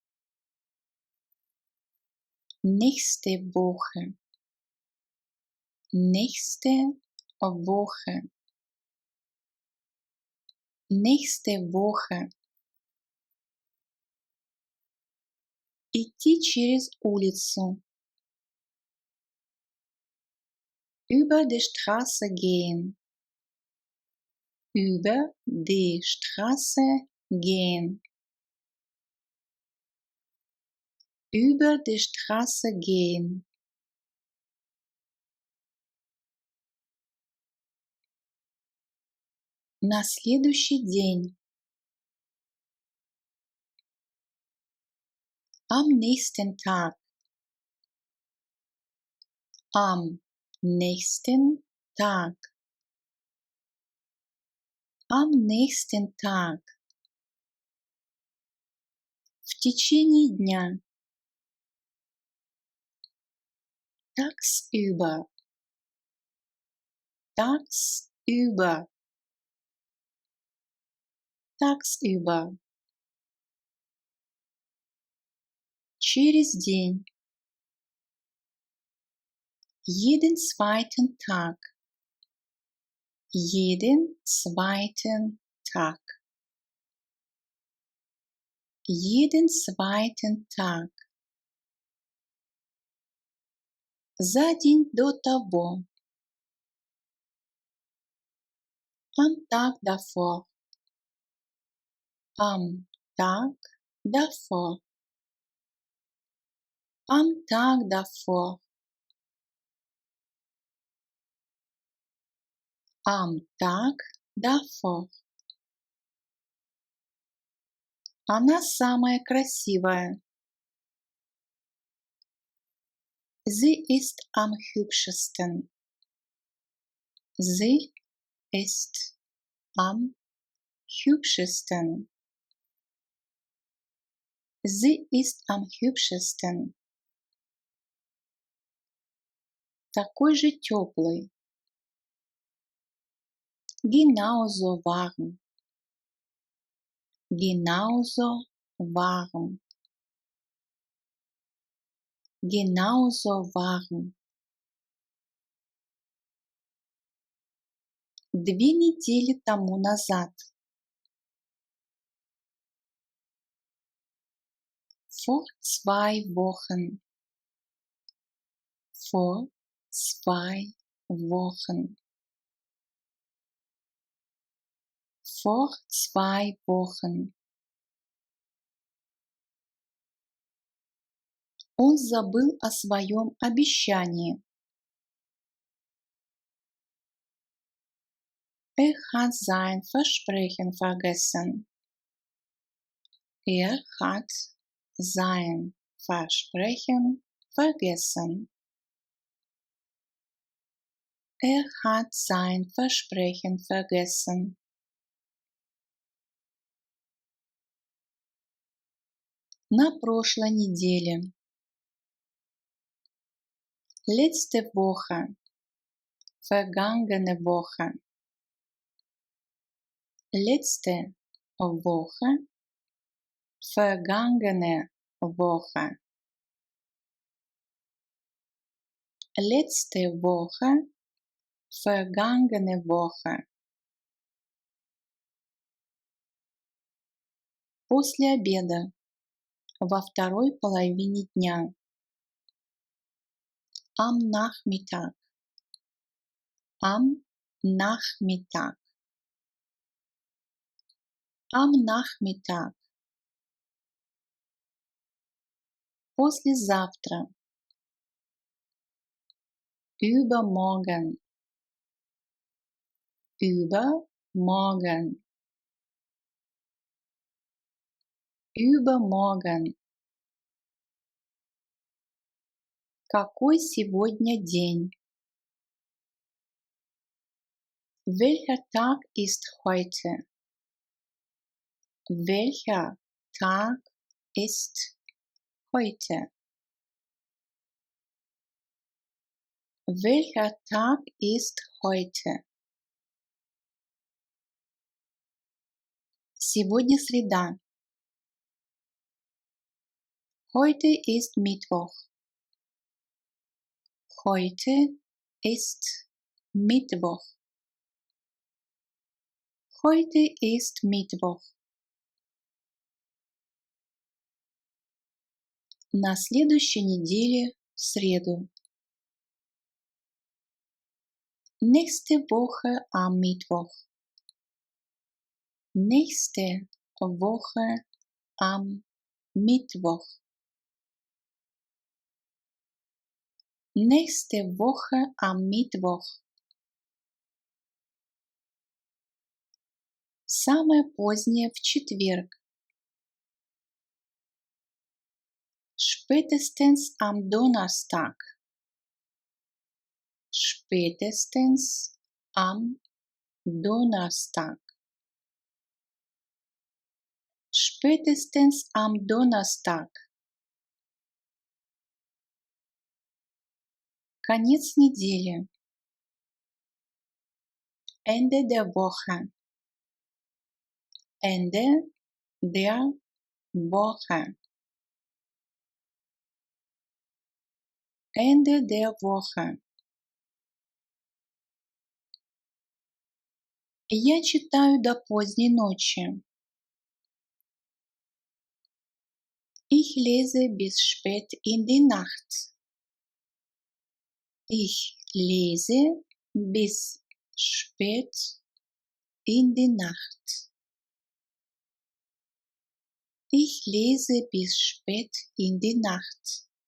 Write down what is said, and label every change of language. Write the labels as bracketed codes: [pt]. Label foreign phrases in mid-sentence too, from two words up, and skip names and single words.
[de] Nächste Woche. Nächste Woche. Nächste Woche. [ru] Идти через улицу. [de] Über die Straße gehen. Über die Straße gehen. Über die Straße gehen. [ru] На следующий день. [de] Am nächsten Tag. Am nächsten Tag. Am nächsten Tag. [ru] В течение дня. [de] Tagsüber. Tagsüber. Tagsüber. [ru] Через день. [de] Jeden zweiten Tag. Jeden zweiten Tag. Jeden zweiten Tag. [ru] За день до того. [de] Am Tag davor. Am Tag davor. Am Tag davor. Am Tag davor. [ru] Она самая красивая. [de] Sie ist am hübschesten. Sie ist am hübschesten. Sie ist am hübschesten. [ru] Такой же теплый. [de] Genauso warm. Genauso warm. genauso warm. [ru] 2 недели тому назад. [de] Vor 2 Wochen. Vor 2 Wochen. Vor 2 Wochen. [ru] Он забыл о своем обещании. [de] Hat sein Versprechen vergessen. Hat sein Versprechen vergessen. Hat sein Versprechen vergessen. [ru] На прошлой неделе. [de] Letzte Woche. Vergangene Woche. Letzte Woche. Vergangene Woche. Letzte Woche. Vergangene Woche. [ru] После обеда. Во второй половине дня. [de] Am Nachmittag. Am Nachmittag. Am Nachmittag. [ru] Послезавтра. [de] Übermorgen. Übermorgen. Übermorgen. [ru] Какой сегодня день? [de] Welcher Tag ist heute? Welcher Tag ist heute? Welcher Tag ist heute? [ru] Сегодня среда. [de] Heute ist Mittwoch. Heute ist Mittwoch. Heute ist Mittwoch. [ru] На следующей неделе в среду. [de] Nächste Woche am Mittwoch. Nächste Woche am Mittwoch. Nächste Woche am Mittwoch. [ru] Самое позднее в четверг. [de] Spätestens am Donnerstag. Spätestens am Donnerstag. Spätestens am Donnerstag. [ru] Конец недели. [de] Ende der Woche. Ende der Woche. Ende der Woche. [ru] Я читаю до поздней ночи. [de] Ich lese bis spät in die Nacht. Ich lese bis spät in die Nacht. Ich lese bis spät in die Nacht.